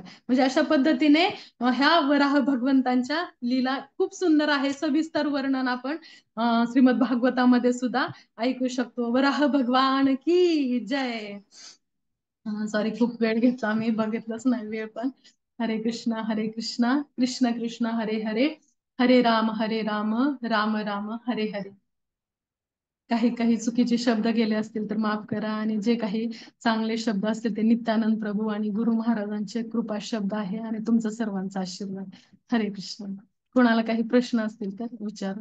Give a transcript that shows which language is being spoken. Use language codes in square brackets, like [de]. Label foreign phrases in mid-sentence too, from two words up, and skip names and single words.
[mr] म्हणजे अशा पद्धतीने ह्या वराह भगवंतांच्या लीला खूप सुंदर आहे. सविस्तर वर्णन आपण श्रीमद भागवतामध्ये सुद्धा ऐकू शकतो. [hi] वराह भगवान की जय. [mr] सॉरी, खूप वेळ घेतला, मी बघितलंच नाही वेळ पण. [sa] हरे कृष्णा कृष्ण कृष्ण हरे हरे, हरे राम राम राम हरे हरे. [mr] काही काही चुकीचे शब्द गेले असतील तर माफ करा, आणि जे काही चांगले शब्द असतील ते नित्यानंद प्रभू आणि गुरु महाराजांचे कृपा शब्द आहे, आणि तुमचा सर्वांचा आशीर्वाद. हरे कृष्ण. कोणाला काही प्रश्न असतील तर विचारा.